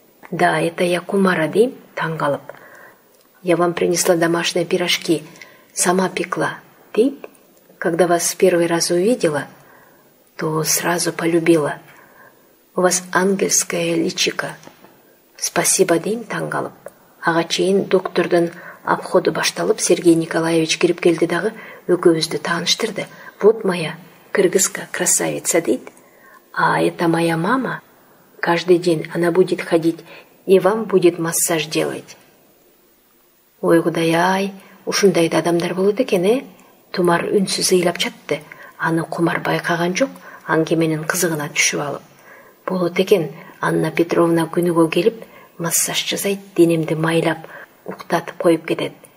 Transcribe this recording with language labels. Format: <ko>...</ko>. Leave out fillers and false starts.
<ru>Да, это я, Кумара,</ru> <ky>дейм, таң калып.</ky> <ru>Я вам принесла домашние пирожки, сама пекла,</ru> <ky>дейт.</ky> <ru>Когда вас в первый раз увидела, то сразу полюбила. У вас ангельское личико. Спасибо,</ru> <ky>дейм, таң калып. Ага чейин доктордун обходу башталып, Сергей Николаевич кирип келди дагы экөөбүздү тааныштырды.</ky> <ru>Вот моя кыргызка красавица,</ru> <ky>дейт.</ky> <ru>А это моя мама. Каждый день она будет ходить и вам будет массаж делать.</ru> <ky>Ой, Кудай-ай, ушундай да адамдар болот экен, Тумар үнсүз ыйлап жатты. Аны Кумар байкаган жок, аңгеменин кызыгына түшүп алып. Болот экен, Анна Петровна күнүгө келип, массаж жасайт, денемди майлап, уктатып коюп кетет.</ky>